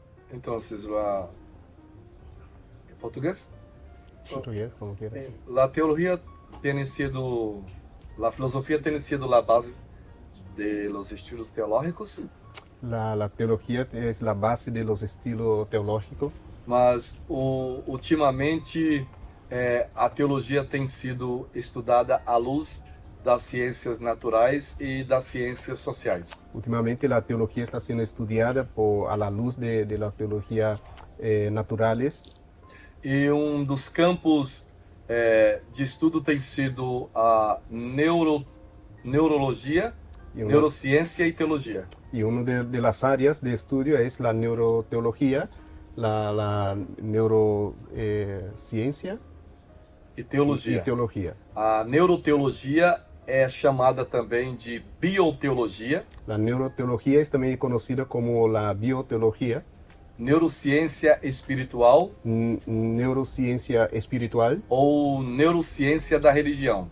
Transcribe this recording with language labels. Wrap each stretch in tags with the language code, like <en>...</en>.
<es>Entonces, ¿en portugués? Portugués, como quieras. La teología tiene sido, la filosofía tiene sido la base de los estilos teológicos. La teología es la base de los estilos teológicos.</es> <pt>Mas ultimamente a teologia tem sido estudada à luz das ciências naturais e das ciências sociais.</pt> <es>Últimamente la teología está siendo estudiada a la luz de la teología naturales.</es> <pt>E dos campos de estudo tem sido a neurologia, neurociência e teologia.</pt> <es>Y una de las áreas de estudio es la neuroteología, la neurociencia</es> <pt>e teologia. A neuroteologia é chamada também de bioteologia.</pt> <es>La neuroteología es también conocida como la bioteología.</es> <pt>Neurociência espiritual.</pt> <es>Neurociencia espiritual.</es> <pt>Ou neurociência da religião.</pt>